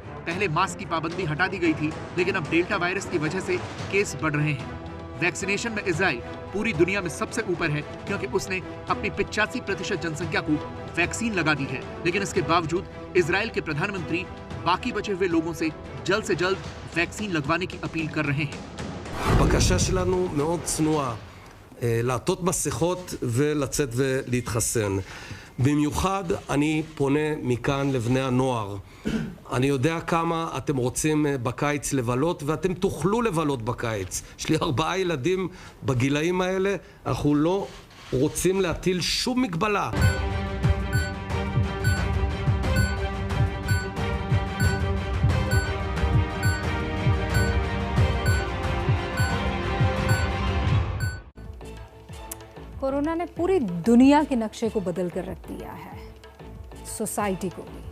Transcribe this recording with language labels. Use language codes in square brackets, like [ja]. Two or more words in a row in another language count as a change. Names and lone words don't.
[hi] पहले मास्क की पाबंदी हटा दी गई थी, लेकिन अब [en] delta virus [hi] की वजह से केस बढ़ रहे हैं। वैक्सीनेशन में इजराइल पूरी दुनिया में सबसे ऊपर है, क्योंकि उसने अपनी 85% जनसंख्या को वैक्सीन लगा दी है। लेकिन इसके बावजूद इजराइल के प्रधानमंत्री बाकी बचे हुए लोगों से जल्द वैक्सीन लगवाने की अपील कर रहे हैं। [he] הבקשה שלנו מאוד צנועה, לעטות מסכות ולצאת ולהתחסן. במיוחד אני פונה מכאן לבני הנוער. אני יודע כמה אתם רוצים בקיץ לבלות, ואתם תוכלו לבלות בקיץ. יש לי 4 ילדים בגילאים האלה, אנחנו לא רוצים להטיל שום מגבלה. [hi] कोरोना ने पूरी दुनिया के नक्शे को बदल कर रख दिया है, सोसाइटी को भी।